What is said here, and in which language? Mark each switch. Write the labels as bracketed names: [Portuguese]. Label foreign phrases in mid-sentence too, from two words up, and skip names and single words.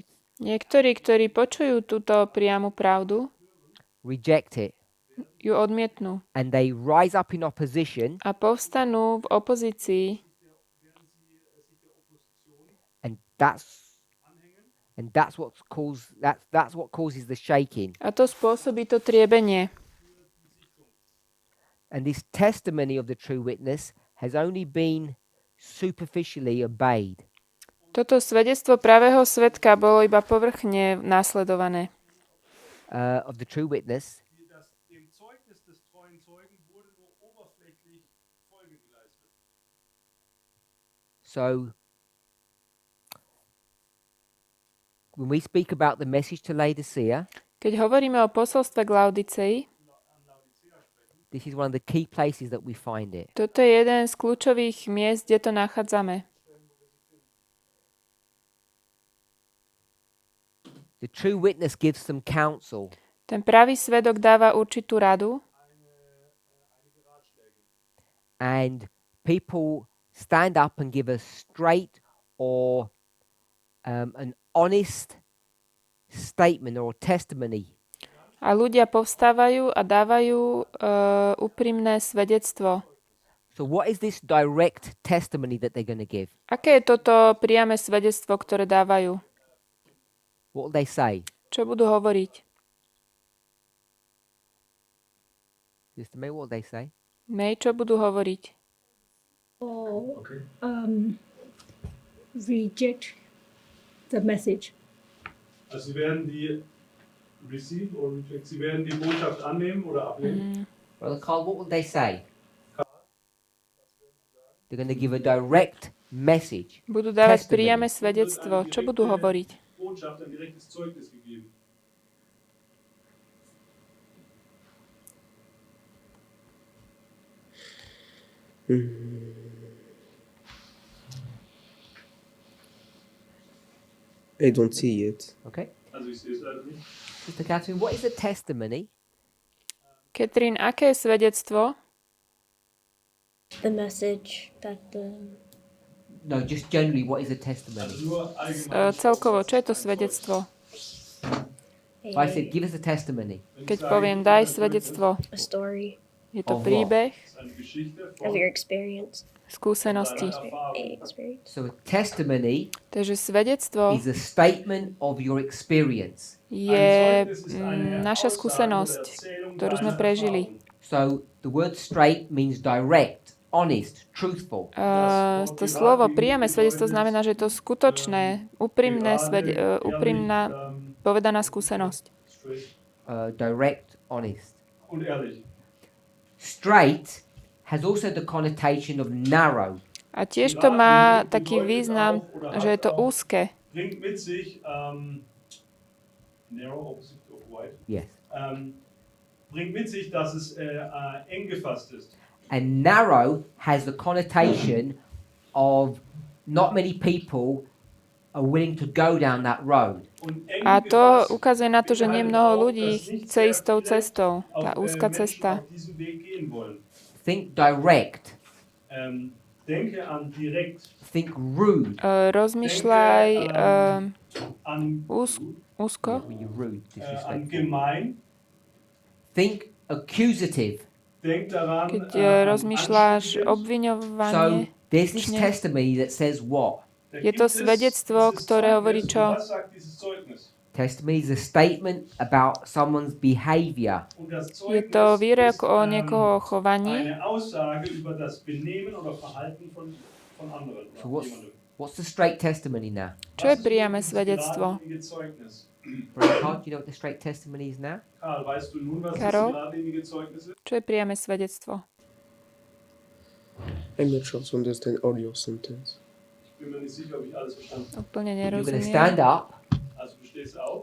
[Slovak] Niektorí, ktorí počujú túto priamu pravdu, [English] reject it, [Slovak] ju odmietnú [English] and they rise up in opposition, [Slovak] a povstanú v opozícii. [English] and that's what causes the shaking. [Slovak] A to spôsobí to triebenie. [English] And this testimony of the true witness has only been superficially obeyed. [Slovak] Toto svedectvo pravého svedka bolo iba povrchne následované. [English] Of the true witness, so when we speak about the message to Laodicea, [Slovak] Keď hovoríme o posolstve k Laodicei, [English] this is one of the key places that we find it. [Slovak] toto je jeden z kľúčových miest, kde to nachádzame. [English] The true witness gives some counsel. [Slovak] Ten pravý svedok dáva určitú radu [English] And people stand up and give a straight or an honest statement or testimony. [Slovak] a ľudia povstávajú a dávajú úprimné svedectvo. [English] So what is this direct testimony that they're going to give? [Slovak] Aké je toto priame svedectvo, ktoré dávajú? [English] What will they say? Čo budú hovoriť? Sister May, what will they say? [Slovak] May, čo budú hovoriť? [English] Reject the message. [German] Also sie werden die [English] receive or reject, [German] sie werden die Botschaft annehmen oder ablehnen. [English] Brother Carl, what will they say? They're going to give a direct message. [Slovak] Budú dávať [English] Testimony. [Slovak] priame svedectvo. Čo budú hovoriť? [German] Botschaft, ein direktes Zeugnis gegeben. [English] I don't see it. Okay. [German] Also ich sehe es leider nicht. [English] Sister Catherine, what is a testimony? [Slovak] Katrin, aké je svedectvo? [English] The message that the No, just generally, what is a testimony? [German] Also nur allgemein. [Slovak] Celkovo, čo je to svedectvo? a [English] If I said, give us a testimony. [Slovak] Keď poviem, daj svedectvo, [English] A story [Slovak] je to [English] Of what? [Slovak] príbeh, [German] Das ist eine Geschichte [English] of [German] von [English] your experience. [Slovak] skúsenosti. [English] Experience. So a testimony [Slovak] Takže svedectvo [English] is a statement of your experience. [Slovak] je naša skúsenosť, ktorú sme prežili. [English] So the word straight means direct, honest, truthful. [Slovak] To slovo priame svedectvo znamená, že je to skutočné, úprimná povedaná skúsenosť. [English] Direct, honest. [German] und ehrlich. [English] Straight has also the connotation of narrow. [Slovak] A tiež to má taký význam, že je to úzke. [German] Bringt mit sich [English] narrow opposite of wide. Yes. [German] Bringt mit sich, dass es eng gefasst ist. [English] And narrow has the connotation of not many people are willing to go down that road. [German] Und eng [Slovak] A to [German] gefasst [Slovak] ukazuje na to, že nie mnoho ľudí chce ísť tou cestou. [German] auf [Slovak] Tá úzka [German] Menschen [Slovak] cesta. [German] auf diesem Weg gehen wollen. [English] Think direct. [German] Denke an direkt, [English] Think rude. [Slovak] Rozmýšľaj [German] an, [Slovak] úzko. [English] When you're rude, [German] an [English] disrespectful. [German] gemein. [English] Think accusative. [German] Denk daran, [Slovak] Keď [German] an [Slovak] rozmýšľaš [German] anstrengend. [Slovak] obviňovanie, [English] So there's this Čne. testimony that says what? [German] Da [Slovak] je to [German] gibt es [Slovak] svedectvo, [German] dieses [Slovak] ktoré hovorí [German] Zeugnis. [Slovak] čo? [German] Und was sagt dieses Zeugnis? [English] Testimony is a statement about someone's behavior. [German] Und das [Slovak] Je [German] Zeugnis [Slovak] to výrok [German] ist, [Slovak] o niekoho chovaní. [German] eine Aussage über das Benehmen oder Verhalten von anderen. oder [English] So [German] jemandem. [English] what's the straight testimony now? [Slovak] Čo je [German] Was ist [Slovak] priame [German] dieses [Slovak] svedectvo? [German] geradlinige Zeugnis? [English] Carl, do you know what the straight testimony is now? [German] Karl, weißt du nun, was [Slovak] Karol? [German] das geradlinige Zeugnis ist? [Slovak] Čo je priame svedectvo? [English] I'm not sure to understand all your sentence. [German] Ich bin mir nicht sicher, ob ich alles verstanden habe. [Slovak] Úplne [English] You're going to stand [Slovak] nerozumiem. [English] up [German] Also du stehst auf,